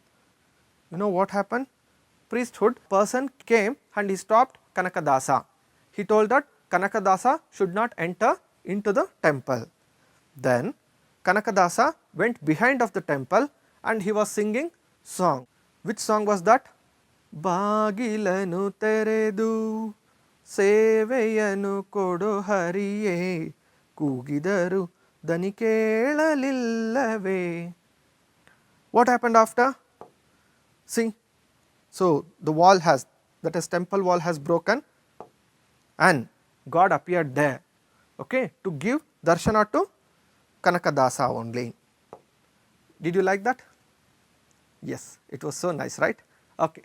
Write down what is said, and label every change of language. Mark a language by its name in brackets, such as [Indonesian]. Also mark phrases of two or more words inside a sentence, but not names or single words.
[English] You know what happened? Priesthood person came and he stopped Kanakadasa. he told that Kanakadasa should not enter into the temple. Then Kanakadasa went behind of the temple and he was singing song. Which song was that? [Kannada] ಬಾಗಿಲನು ತೆರೆದು ಸೇವೆಯನು ಕೊಡು ಹರಿಯೇ ಕೂಗಿದರು ದನಿ ಕೇಳಲಿಲ್ಲವೇ. [English] What happened after? See, so the wall has, that is temple wall has broken and God appeared there, okay, to give darshana to Kanakadasa only. Did you like that? Yes, it was so nice, right? Okay.